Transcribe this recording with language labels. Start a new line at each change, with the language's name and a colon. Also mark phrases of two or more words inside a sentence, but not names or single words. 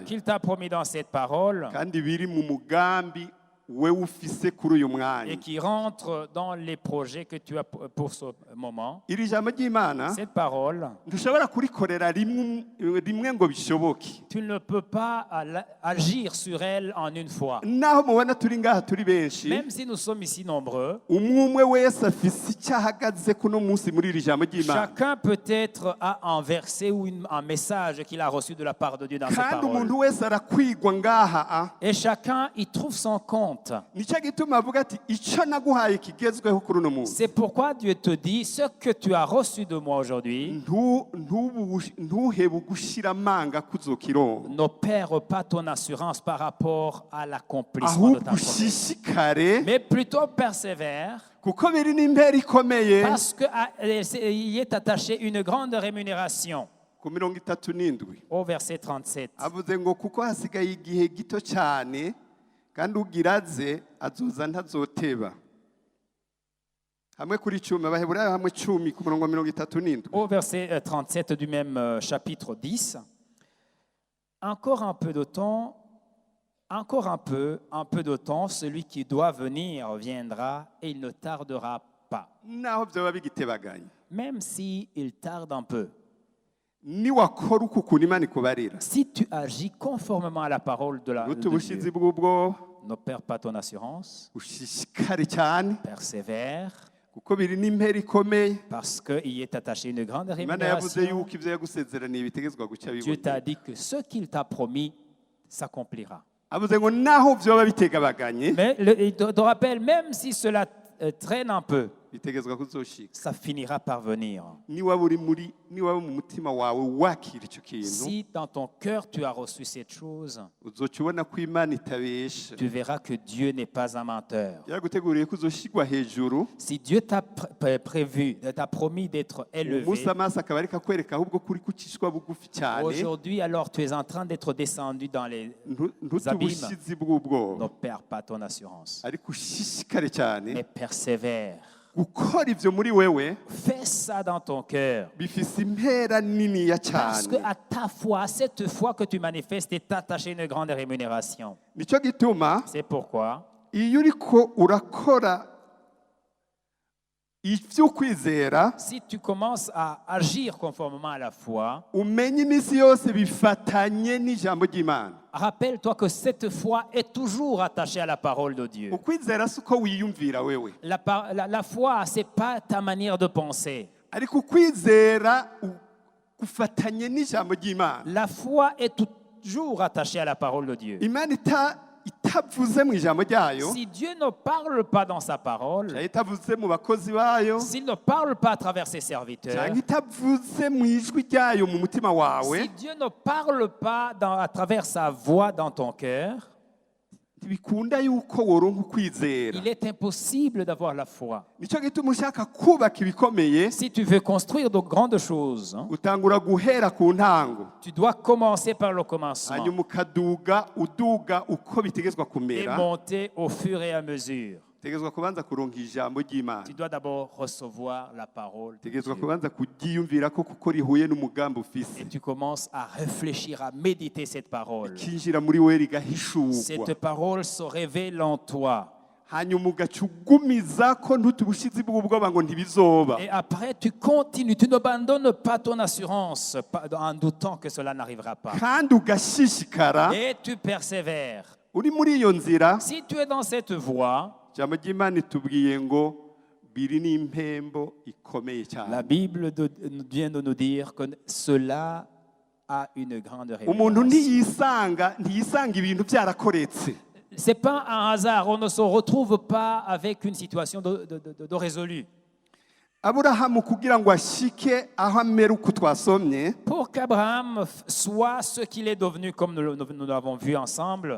French: qu'il t'a promis dans cette parole,
Rundi: kandi biri mu mugambi we ufise kuri uyu mwanya.
French: et qui rentre dans les projets que tu as pour ce moment,
Rundi: Iri jambo ry'Imana
French: cette parole,
Rundi: ntushobora kurikorera rimwe ngo bishoboke.
French: tu ne peux pas agir sur elle en 1 fois.
Rundi: Naho mubona turi ngaha turi benshi,
French: Même si nous sommes ici nombreux,
Rundi: umwe wese afise icyo ahagaze kuno munsi muri iri jambo ry'Imana.
French: chacun peut-être a un verset ou un message qu'il a reçu de la part de Dieu dans cette
Rundi: Kandi
French: parole.
Rundi: umuntu wese arakwigwa ngaha.
French: Et chacun y trouve son compte.
Rundi: Nicyo gituma avuga ati icyo naguhaye kigezweho kuri uno munsi.
French: C'est pourquoi Dieu te dit, ce que tu as reçu de moi aujourd'hui,
Rundi: Ntuhebe ugushira amanga kuzokironka,
French: ne perds pas ton assurance par rapport à l'accomplissement de ta
Rundi: ahubwo
French: promesse.
Rundi: ushishikare,
French: Mais plutôt persévère,
Rundi: kuko biri n'impera ikomeye.
French: parce qu'il y est attaché une grande rémunération.
Rundi: Ku 37
French: Au verset 37.
Rundi: avuze ngo kuko hasigaye igihe gito cyane kandi ugiraze azoza ntazoteba. Hamwe kuri 10, Abaheburayo hamwe 10 ku murongo 37.
French: Au verset 37 du même chapitre 10. Encore un peu de temps, encore un peu de temps, celui qui doit venir viendra et il ne tardera pas.
Rundi: Naho byoba bigitebaganye,
French: Même s'il tarde un peu.
Rundi: niwakora uko ukuntu Imana ikubarira,
French: Si tu agis conformément à la parole de
Rundi: ntubushizi
French: Dieu,
Rundi: bw'ubwo,
French: ne perds pas ton assurance,
Rundi: ushishikare cyane,
French: persévère,
Rundi: kuko biri n'impera ikomeye.
French: parce qu'il y est attaché une grande
Rundi: Imana yavuze
French: rémunération.
Rundi: yuko ibyo yagusezeraniye bitegezwa guca
French: Dieu t'a
Rundi: bibona.
French: dit que ce qu'il t'a promis s'accomplira.
Rundi: Avuze ngo naho byoba bitegabaganye,
French: Mais il te rappelle, même si cela traîne un peu,
Rundi: bitegezwa kuzoshika
French: ça finira par venir.
Rundi: niba mu mutima wawe wakira icyo kintu
French: Si dans ton cœur tu as reçu cette chose,
Rundi: uzoca ubona ko imana itabesha
French: tu verras que Dieu n'est pas un menteur.
Rundi: yaraguteguriye ko uzoshigwa hejuru
French: Si Dieu t'a t'a promis d'être élevé,
Rundi: umunsi amaso akaba ariko akwereka ahubwo kuri kucishwa bugufi cyane
French: aujourd'hui alors tu es en train d'être descendu dans les
Rundi: ntute
French: abîmes.
Rundi: ubushizi bw'ubwoba
French: Ne perds pas ton assurance,
Rundi: ariko ushishikare cyane
French: mais persévère.
Rundi: gukora ivyo muri wewe
French: Fais ça dans ton cœur.
Rundi: bifise impera niniya
French: Parce que
Rundi: cyane
French: à ta foi, à cette foi que tu manifestes, est attachée une grande rémunération.
Rundi: nicyo gituma
French: C'est pourquoi,
Rundi: iyo uriko urakora ivyo kwizera
French: si tu commences à agir conformément à la foi,
Rundi: umenye iminsi yose bifatanye n'ijambo ry'imana
French: rappelle-toi que cette foi est toujours attachée à la parole de Dieu.
Rundi: ukwizera si uko wiyumvira wewe
French: La foi, ce n'est pas ta manière de penser.
Rundi: ariko ukwizera gufatanye n'ijambo ry'imana
French: La foi est toujours attachée à la parole de Dieu.
Rundi: imana itavuze mu ijambo ryayo
French: Si Dieu ne parle pas dans sa parole,
Rundi: cyangwa itavuze mu bakozi bayo
French: s'il ne parle pas à travers ses serviteurs,
Rundi: cyangwa itavuze mu ijwi ryayo mu mutima wawe
French: si Dieu ne parle pas à travers sa voix dans ton cœur,
Rundi: ntibikunda yuko woronka ukwizera
French: il est impossible d'avoir la foi.
Rundi: nicyo gituma ushaka kubaka ibikomeye
French: Si tu veux construire de grandes choses,
Rundi: utangura guhera ku ntango
French: tu dois commencer par le commencement
Rundi: hanyuma uduga uko bitegezwa
French: et
Rundi: kumera
French: monter au fur et à mesure.
Rundi: utegezwa kubanza kuronka ijambo ry'imana
French: Tu dois d'abord recevoir la parole de
Rundi: utegezwa
French: Dieu.
Rundi: kubanza kuryiyumvira ko kuko rihuye n'umugambi ufise
French: Et tu commences à réfléchir, à méditer cette parole.
Rundi: kinjira muri we rigahishurwa
French: Cette parole se révèle en toi.
Rundi: hanyuma ugaca ugumiza ko ntute ubushizi bw'ubwoba ngo ntibizoba
French: Et après, tu continues, tu n'abandonnes pas ton assurance en doutant que cela n'arrivera pas.
Rundi: kandi ugashishikara
French: Et tu persévères.
Rundi: uri muri iyo nzira
French: Si tu es dans cette voie,
Rundi: ijambo ry'imana itubwiye ngo biri n'impembo ikomeye cyane
French: la Bible vient de nous dire que cela a une grande
Rundi: umuntu
French: révélation.
Rundi: ntiyisanga ibintu byarakoretse
French: Ce n'est pas un hasard, on ne se retrouve pas avec une situation de résolu.
Rundi: aburahamu kugira ngo ashike aho amera uko twasomye
French: Pour qu'Abraham soit ce qu'il est devenu, comme nous l'avons vu ensemble,